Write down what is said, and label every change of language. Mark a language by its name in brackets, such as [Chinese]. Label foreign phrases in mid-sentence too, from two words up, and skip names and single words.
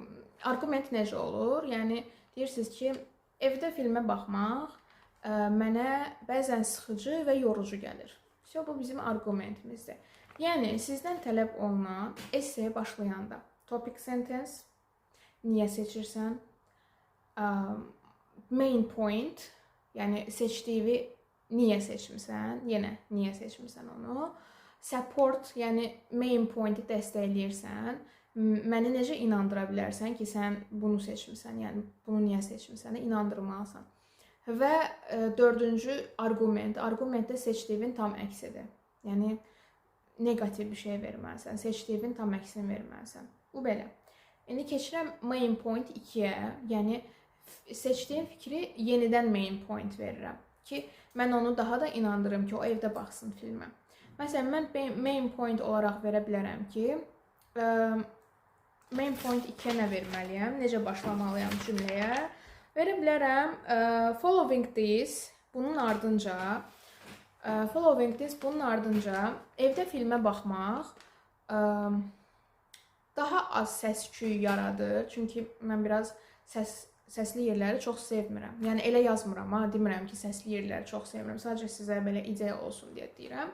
[Azerbaijani] Arqument necə olur? Yəni, deyirsiniz ki, evdə filmə baxmaq mənə bəzən sıxıcı və yorucu gəlir. Bu bizim arqumentimizdir. Yəni, sizdən tələb olunan essaya başlayanda [English] topic sentence, [Azerbaijani] niyə seçirsən? [English] Main point, [Azerbaijani] yəni seçdiyi niyə seçmirsən? Yenə niyə seçmirsən onu? Support, yəni [English] main pointi [Azerbaijani] dəstəkləyirsən. Məni necə inandıra bilərsən ki, sən bunu seçmirsən? Yəni bunu niyə seçmirsən? İnandırmalısan. Və dördüncü arqument. Arqumentdə seçdiyin tam əksidir. Yəni negativ bir şey verməlisən. Seçdiyin tam əksini verməlisən. Bu belə. İndi keçirəm [English] main point 2-yə. [Azerbaijani] Yəni seçdiyim fikri yenidən [English] main point [Azerbaijani] verirəm ki, mən onu daha da inandırım ki, o evdə baxsın filmə. Məsələn, mən [English] main point [Azerbaijani] olaraq verə bilərəm ki, [English] main point 2-yə [Azerbaijani] nə verməliyəm? Necə başlamalıyam cümləyə? Verə bilərəm [English] following this, [Azerbaijani] bunun ardınca evdə filmə baxmaq daha az səs-küy yaradır. Çünki mən biraz səsli yerləri çox sevmirəm. Yəni elə yazmıram, demirəm ki, səsli yerləri çox sevmirəm. Sadəcə sizə belə ideya olsun deyə deyirəm.